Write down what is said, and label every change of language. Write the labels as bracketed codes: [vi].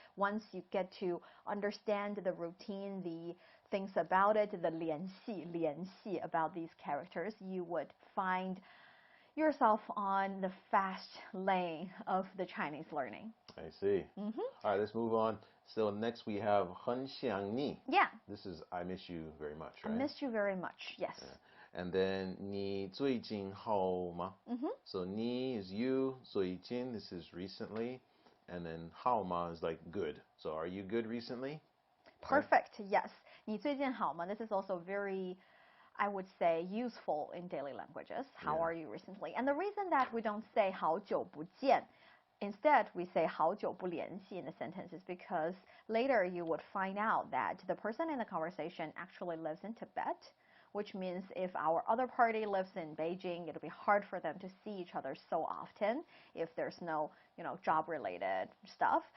[en] Once you get to understand the routine, the things about it, the [zh] 联系 [en] about these characters, you would find yourself on the fast lane of the Chinese learning. I see. All right, let's move on. So next we have [zh] 很想你. [en] Yeah. This is I miss you very much, right? I miss you very much, yes. Yeah. And then [zh] 你最近好吗? [en] So 你 is you, 最近 this is recently, and then 好吗 is like good. So are you good recently? Perfect, right? Yes. [zh] 你最近好吗? [en] This is also very, I would say, useful in daily languages. How are you recently? And the reason that we don't say [zh] 好久不见, [en] instead we say [zh] 好久不联系 [en] in the sentence is because later you would find out that the person in the conversation actually lives in Tibet, which means if our other party lives in Beijing, it'll be hard for them to see each other so often if there's no, job-related stuff.